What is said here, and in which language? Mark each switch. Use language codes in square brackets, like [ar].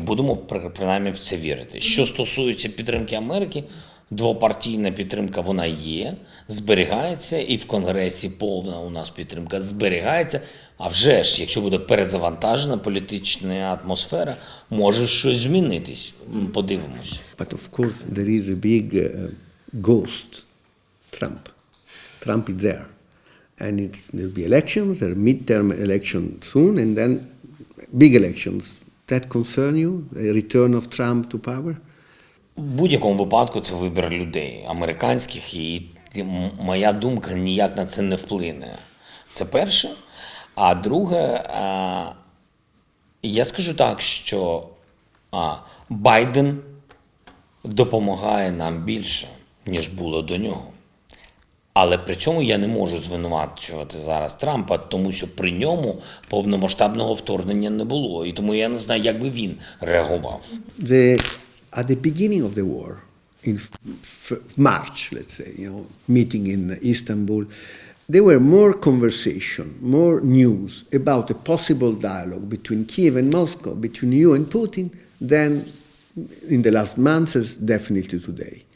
[uk] Будемо принаймні в це вірити. Що стосується підтримки Америки, двопартійна підтримка вона є, зберігається, і в Конгресі повна у нас підтримка зберігається. А вже ж, якщо буде перезавантажена політична атмосфера, може щось змінитись. Подивимось. [en] But of course there is a big ghost, Trump. Trump is there. And there'll be elections, there are midterm elections soon, and then big elections. That concern you, the return of Trump to power? [uk] В будь-якому випадку це вибір людей, американських, і моя думка ніяк на це не вплине. Це перше. А друге, я скажу так, що Байден допомагає нам більше, ніж було до нього. Але при цьому я не можу звинувачувати зараз Трампа, тому що при ньому повномасштабного вторгнення не було. І тому я не знаю, як би він реагував. [en] At the beginning of the war, in March, let's say, meeting in Istanbul, there were more conversation, more news about a possible dialogue between Kiev and Moscow, between you and Putin, than in the last months, as definitely today.